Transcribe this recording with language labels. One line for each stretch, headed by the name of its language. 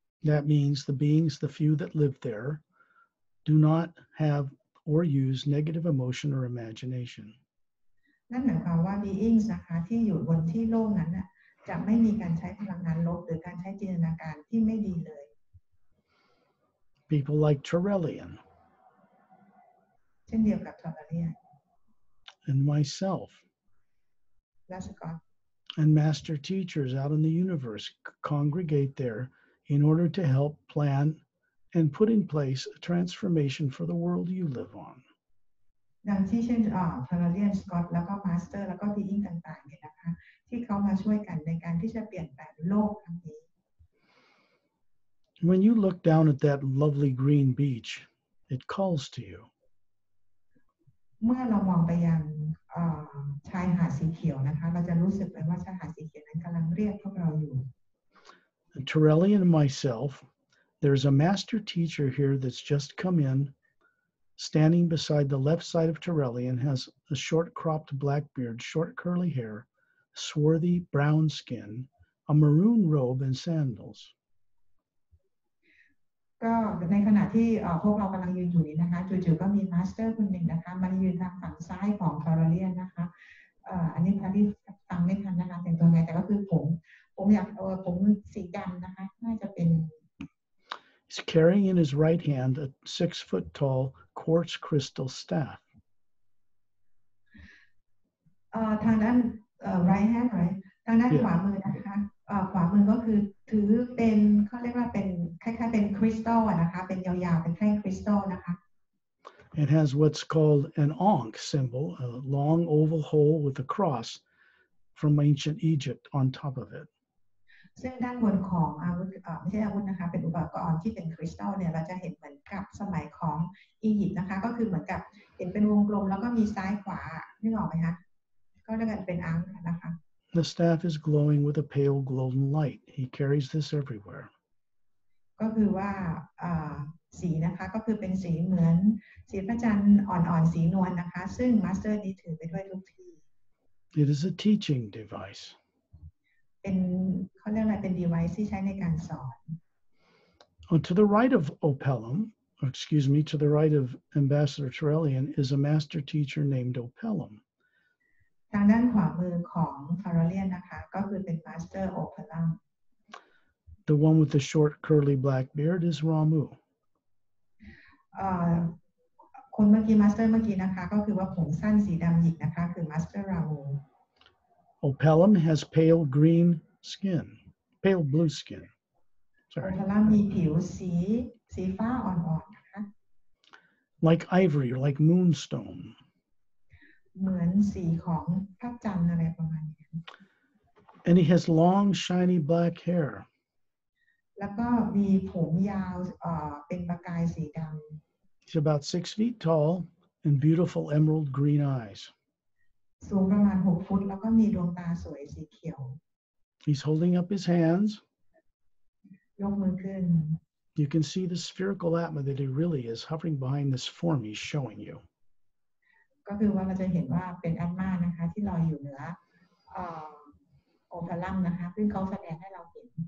English: That means the beings, the few that live there, do not have or use negative emotion or imagination.
Thai: นั่นหมายความว่า beings นะคะที่อยู่บนที่โลกนั้นน่ะจะไม่มีการใช้พลังงานลบหรือการใช้จินตนาการที่ไม่ดีเลย
English: People like Turellian
Thai: เช่นเดียวกับทอร์เรียน
English: and myself
Thai: และสกอต
English: and master teachers out in the universe congregate there in order to help plan and put in place a transformation for the world you live on.
Thai: ดังที่เช่นทอร์เรียนสกอตแล้วก็มาสเตอร์แล้วก็บีอิงต่างๆเนี่ยนะคะที่เขามาช่วยกันในการที่จะเปลี่ยนแปลงโลกครั้งนี้
English: When you look down at that lovely green beach, it calls to you.
Thai: เมื่อเรามองไปยังชายหาดสีเขียวนะคะเราจะรู้สึกเลยว่าชายหาดสีเขียวนั้นกำลังเรียกพวกเราอยู่
English: Turellian and myself, there's a master teacher here that's just come in, standing beside the left side of Turellian, has a short cropped black beard, short curly hair, swarthy brown skin, a maroon robe and sandals.
Thai: ก็ในขณะที่พวกเรากำลังยืนอยู่นี้นะคะจู่ๆก็มีมาสเตอร์คนหนึ่งนะคะมายืนทางฝั่งซ้ายของทอร์เรียนนะคะอันนี้พาที่ฟังไม่ทันนะคะแต่งตัวไงแต่ก็คือผมอยากผมสีดำนะคะน่าจะเป็น
English: He's carrying in his right hand a 6-foot tall quartz crystal staff.
Thai: ทางด้าน
English: right hand right
Thai: ทางด้านขวามือนะคะขวามือก็คือถือเป็นเขาเรียกว่าเป็นคล้ายๆเป็นคริสตัลนะคะเป็นยาวๆเป็นแท่งคริสตัลนะคะ
English: It has what's called an ankh symbol, a long oval hole with a cross from ancient Egypt on top of it.
Thai: ซึ่งด้านบนของอาวุธไม่ใช่อาวุธนะคะเป็นอุปกรณ์ที่เป็นคริสตัลเนี่ยเราจะเห็นเหมือนกับสมัยของอียิปต์นะคะก็คือเหมือนกับเห็นเป็นวงกลมแล้วก็มีซ้ายขวานึกออกไหมคะก็เรียกกันเป็นอังนะคะ
English: The staff is glowing with a pale golden light. He carries this everywhere.
Thai: ก็คือว่าสีนะคะก็คือเป็นสีเหมือนสีพระจันทร์อ่อนๆสีนวลนะคะซึ่งมาสเตอร์นี้ถือไปด้วยทุกที่
English: It is a teaching device.
Thai: เป็นเขาเรียกอะไรเป็น device ที่ใช้ในการสอน
English: To the right of Opellum, or excuse me, to the right of Ambassador Turellian is a master teacher named Opellum.
Thai: ทางด้านขวามือของทอร์เรียนนะคะก็คือเป็นมาสเตอร์โอเพลัม
English: The one with the short curly black beard is Ramu.
Thai: คนเมื่อกี้มาสเตอร์เมื่อกี้นะคะก็คือว่าผมสั้นสีดำหยิกนะคะคือมาสเตอร์รามู
English: Opellum has pale green skin, pale blue skin.
Thai: โอ
English: Sorry.
Thai: เพลัมมีผิวสีฟ้าอ่อนๆนะคะ
English: Like ivory or like moonstone.
Thai: เหมือนสีของพระจันทร์อะไรประมาณนี้
English: And he has long, shiny black hair.
Thai: แล้วก็มีผมยาวเป็นประกายสีดำ
English: He's about 6 feet tall and beautiful emerald green eyes.
Thai: สูงประมาณ6 ฟุตแล้วก็มีดวงตาสวยสีเขียว
English: He's holding up his hands.
Thai: ยกมือขึ้น
English: You can see the spherical Atma that he really is hovering behind this form he's showing you.
Thai: ก็คือว่าเราจะเห็นว่าเป็นแอตมานะคะที่ลอยอยู่เหนือโอเพลัมนะคะซึ่งเขาแสดงให้เราเห็น